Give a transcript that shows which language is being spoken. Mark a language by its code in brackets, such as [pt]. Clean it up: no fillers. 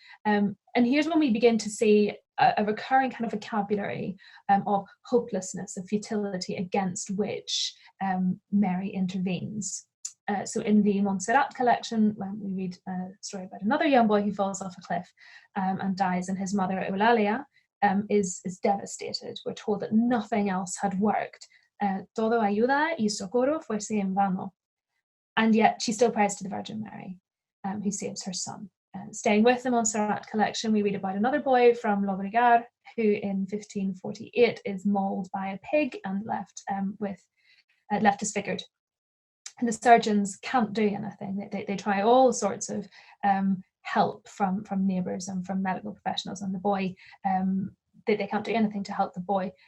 [en] And here's when we begin to see a recurring kind of vocabulary of hopelessness, of futility against which Mary intervenes. So in the Montserrat collection, we read a story about another young boy who falls off a cliff and dies, and his mother, Eulalia, is devastated. We're told that nothing else had worked. [es] Todo ayuda y socorro fuese en vano. [en] And yet she still prays to the Virgin Mary, who saves her son. Staying with the Montserrat collection, we read about another boy from Mcguire who in 1548 is mauled by a pig and left disfigured. And the surgeons can't do anything. They try all sorts of help from neighbours and from medical professionals, and the boy, they can't do anything to help the boy.